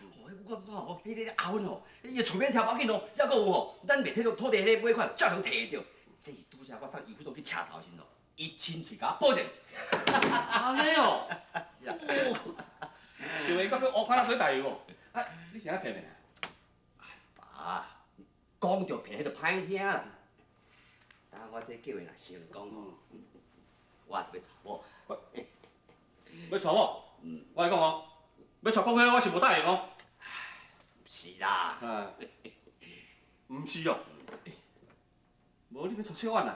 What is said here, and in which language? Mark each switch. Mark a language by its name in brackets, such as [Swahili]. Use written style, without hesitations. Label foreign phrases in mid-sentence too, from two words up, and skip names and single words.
[Min Nan Chinese] 我吼，迄个阿芬吼，伊个厝边条要紧哦，还佫有吼，咱袂摕到土地迄个尾款，照常摕得到。这是拄则我送义父总去车头时咯，伊亲嘴甲我保证。安尼哦。是啊。想会到去乌看仔做大油哦。啊，你是安骗的？爸，讲着骗，迄就歹听啦。等我这计划若成功吼，我就要娶某。要娶某？我来讲哦，要娶公伙我是无答应哦。是啦。啊，毋是哦。无你要娶小婉啊？